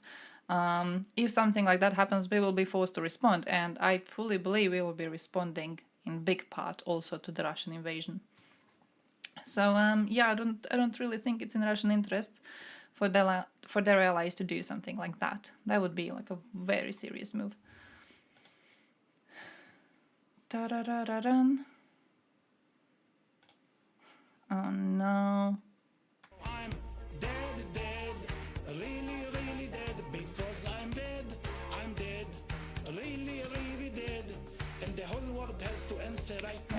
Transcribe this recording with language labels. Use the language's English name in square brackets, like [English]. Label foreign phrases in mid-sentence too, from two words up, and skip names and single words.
[English] If something like that happens, we will be forced to respond. And I fully believe we will be responding in big part also to the Russian invasion. So yeah, I don't really think it's in Russian interest for their allies to do something like that. That would be like a very serious move. Ta-da-da-da-dun. Oh no. I'm dead, really dead, because I'm dead, really dead, and the whole world has to answer right now.